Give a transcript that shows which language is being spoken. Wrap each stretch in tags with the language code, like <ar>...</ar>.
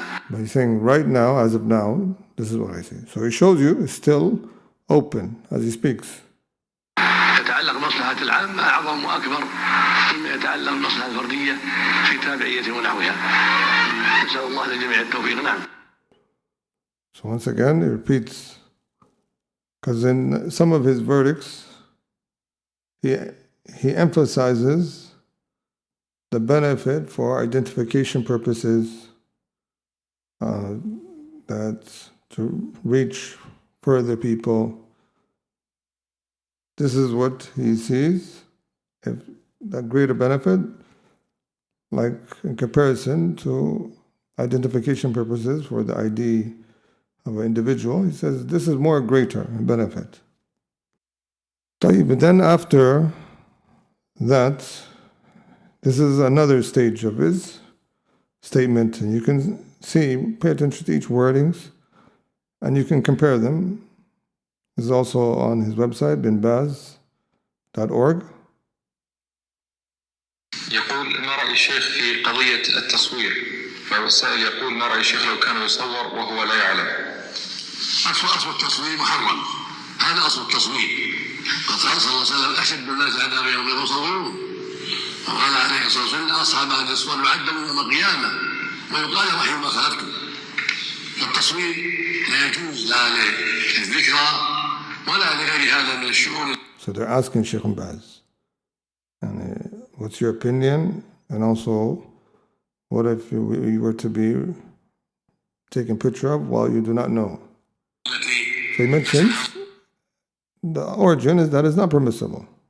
<en>But he's saying, right now, as of now, this is what I say. So he shows you it's still open as he speaks.</en> <ar>يتعلق مصلحة العامة أعظم وأكبر مما يتعلق المصلحة الفردية في تابعية ونحوها. نسأل الله للجميع التوفيق. نعم.</ar> <en>So once again, he repeats, because in some of his verdicts, he emphasizes the benefit for identification purposes, that to reach further people. This is what he sees, if that greater benefit, like in comparison to identification purposes for the ID of an individual. He says this is more greater benefit. But then after that, this is another stage of his statement, and you can see, pay attention to each wordings, and you can compare them. This is also on his website, binbaz.org.</en> <ar>يقول ما رأي الشيخ في قضية التصوير؟ فالسائل يقول ما رأي الشيخ لو كان يصور وهو لا يعلم؟ أصل التصوير محرم. هذا أصل التصوير. قال صلى الله عليه وسلم أشد الناس عذابا يوم المصورون. وقال عليه الصلاة والسلام أصحاب هذا الصور يعذبون يوم القيامة ويقال وحي ما خلقتم. التصوير لا يجوز لا للذكرى ولا لغير هذا من الشؤون.</ar> <en>So they're asking Shaykh Baz, and what's your opinion? And also, what if you were to be taken picture of while you do not know? So he mentions the origin is that it's not permissible.</en>